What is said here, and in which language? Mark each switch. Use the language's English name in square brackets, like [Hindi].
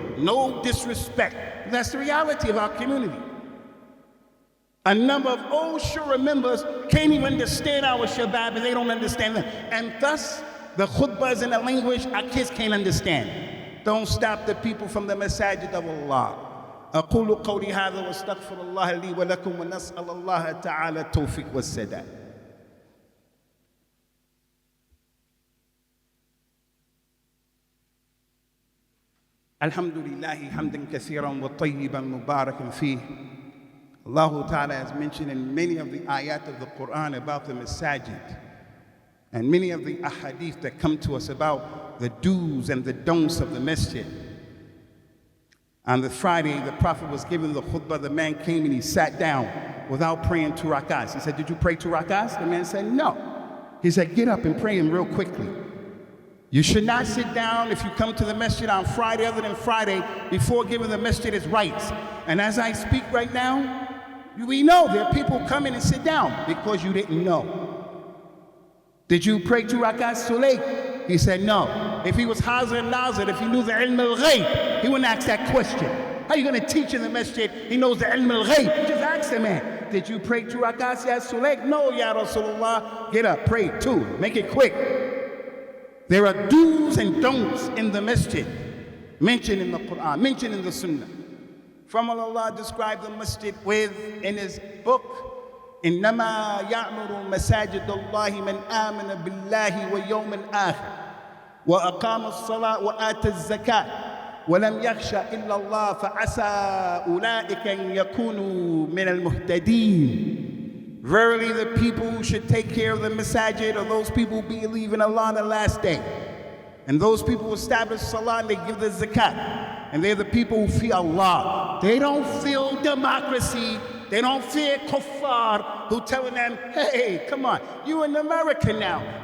[English] No disrespect. That's the reality of our community. A number of old Shura members can't even understand our Shabab, and they don't understand them. And thus, the khutbahs in the language our kids can't understand. Don't stop the people from the Masjid of Allah. [Arabic] أقول قولي هذا واستغفر الله لي ولكم ونسأل الله تعالى التوفيق والسداد. الحمد لله حمدا كثيرا وطيبا مباركا فيه. [English] Allah Ta'ala has mentioned in many of the ayat of the Quran about the Masjid and many of the ahadith that come to us about the do's and the don'ts of the masjid. On the Friday, the Prophet was giving the khutbah. The man came and he sat down without praying 2 rakats. He said, did you pray 2 rakats? The man said, no. He said, get up and pray them real quickly. You should not sit down if you come to the masjid on Friday, other than Friday, before giving the masjid its rights. And as I speak right now, we know there are people coming and sit down because you didn't know. Did you pray 2 rakats Sulayk? He said no. If he was Hazir and Nazir, if he knew the ilm al-ghayb, he wouldn't ask that question. How are you going to teach in the masjid? He knows the ilm al-ghayb. Just ask the man, did you pray 2 rakats ya Sulayk? No, ya Rasulullah. Get up, pray 2. Make it quick. There are do's and don'ts in the masjid, mentioned in the Quran, mentioned in the Sunnah. From Allah described the masjid with, in his book, [Arabic] إنما يعمر مساجد الله من آمن بالله واليوم الآخر وأقام الصلاة وآتى الزكاة ولم يخشى إلا الله فعسى أولئك أن يكونوا من المهتدين. [English] Verily, the people who should take care of the masajid are those people who believe in Allah on the last day. And those people who establish salah and they give the zakat. And they're the people who fear Allah. They don't feel democracy. They don't fear kuffar who telling them, hey, come on, you're in America now.